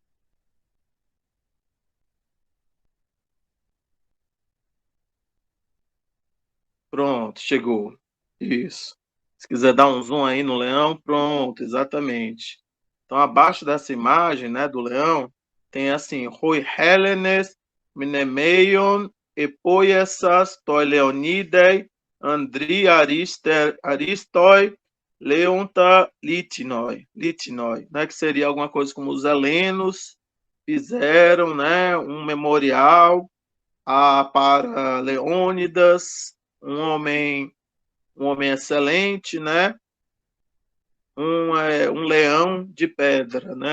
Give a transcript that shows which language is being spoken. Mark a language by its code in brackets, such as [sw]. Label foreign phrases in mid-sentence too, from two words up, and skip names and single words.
[pt] Pronto, chegou. Isso. Se quiser dar um zoom aí no leão, pronto, exatamente. Então, abaixo dessa imagem, né, do leão, tem assim, [el] Οἱ Ἕλληνες μνημεῖον ἐποίησαν τῷ Λεωνίδῃ ἀνδρὶ ἀρίστῳ λέοντα λίθινον, [pt] né, que seria alguma coisa como os helenos fizeram, né, um memorial para Leônidas, um homem excelente, né? Um leão de pedra, né?